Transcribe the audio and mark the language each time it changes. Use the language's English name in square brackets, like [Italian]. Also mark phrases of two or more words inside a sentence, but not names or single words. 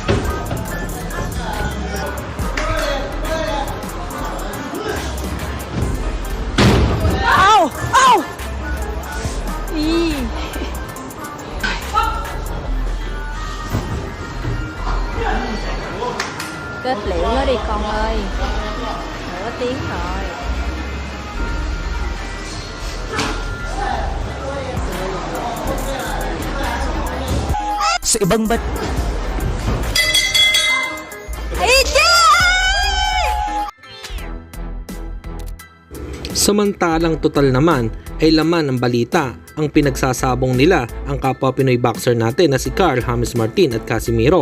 [Vietnamese] Au, au. Ý. Kết liễu nó đi con ơi. Nửa tiếng rồi. [Filipino] Sa ibang bat Samantalang total naman ay laman ng balita ang pinagsasabong nila ang kapwa Pinoy boxer natin na si Carl James Martin at Casimiro.